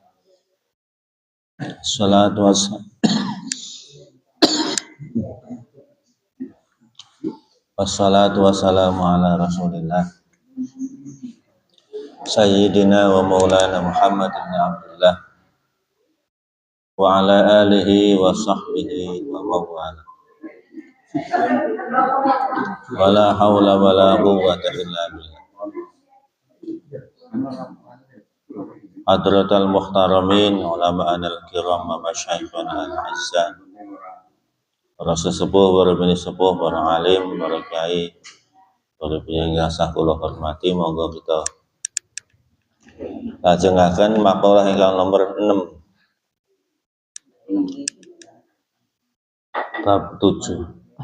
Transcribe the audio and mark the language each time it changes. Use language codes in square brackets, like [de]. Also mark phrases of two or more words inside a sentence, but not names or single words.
[ar] والصلاة والسلام على رسول الله سيدنا ومولانا محمد بن عبد الله وعلى آله وصحبه وموالاه. ولا حول ولا قوة إلا بالله. حضرات المحترمين علماءنا الكرام ومشايخنا الأعزاء, [jv] para sesepuh, para bini sepuh, para alim, para kiai, para piyenggasah kula hormati, monggo kita lajengaken makalah ingkang nomor 6 bab 7.